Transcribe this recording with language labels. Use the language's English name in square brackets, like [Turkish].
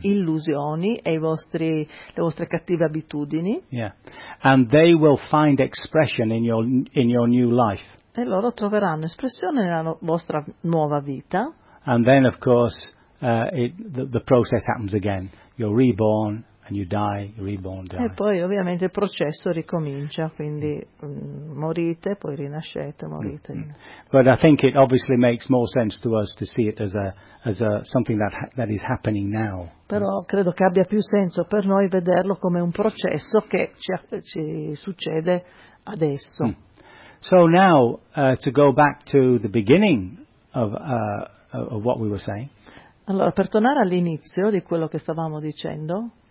[Italian] Illusioni e le vostre cattive abitudini. Yeah. [English] And they will find expression in your new life. [Italian] E loro troveranno espressione nella vostra nuova vita. [English] And then of course the process happens again. You're reborn and you die, you're reborn, die. [Italian] E poi ovviamente il processo ricomincia, quindi morite, poi rinascete, morite. [English] But I think it obviously makes more sense to us to see it as a something that is happening now. [Italian] Però credo che abbia più senso per noi vederlo come un processo che ci succede adesso. Mm. [English] So now to go back to the beginning of what we were saying. [Italian] Allora, per tornare all'inizio di quello che stavamo dicendo.